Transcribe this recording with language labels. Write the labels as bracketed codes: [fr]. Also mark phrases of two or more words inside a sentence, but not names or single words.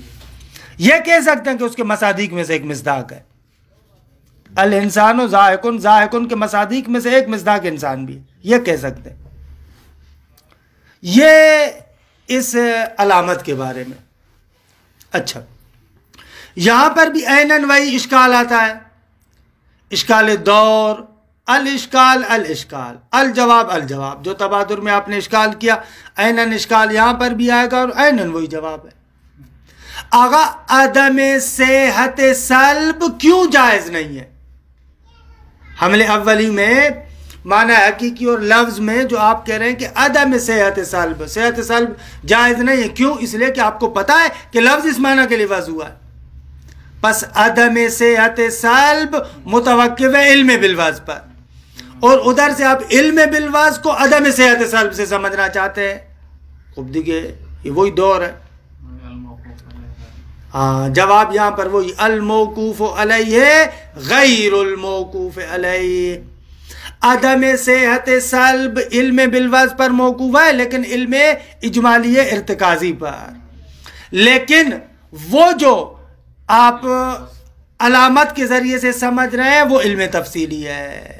[ur] یہ کہہ سکتے ہیں کہ اس کے مصادیق میں سے ایک مصداق ہے، [ar] الانسان ضاحکون، [ur] ضاحکون کے مصادیق میں سے ایک مصداق انسان بھی ہے، یہ کہہ سکتے ہیں۔ یہ اس علامت کے بارے میں۔ اچھا، یہاں پر بھی عیناً وہی اشکال آتا ہے، اشکال دور، [ar] الاشکال الاشکال، الجواب الجواب، [ur] جو تبادر میں آپ نے اشکال کیا عیناً اشکال یہاں پر بھی آئے گا اور عیناً وہی جواب ہے۔ آغا عدم صحت سلب کیوں جائز نہیں ہے؟ حمل اولی میں معنی حقیقی اور لفظ میں جو آپ کہہ رہے ہیں کہ عدم صحت سلب، صحت سلب جائز نہیں ہے، کیوں؟ اس لیے کہ آپ کو پتا ہے کہ لفظ اس معنی کے لیے وضع ہوا ہے، پس عدم صحت سلب متوقف ہے علم بالوضع پر، اور ادھر سے آپ علم بالوضع کو عدم صحت سلب سے سمجھنا چاہتے ہیں۔ خوب دیکھیے یہ وہی دور ہے۔ ہاں، جواب یہاں پر وہی [ar] الموقوف علیہ غیر الموقوف علیہ، [ur] عدم صحت سلب علم بالوضع پر موقوف ہے لیکن علم اجمالی ارتکازی پر، لیکن وہ جو آپ علامت کے ذریعے سے سمجھ رہے ہیں وہ علم تفصیلی ہے۔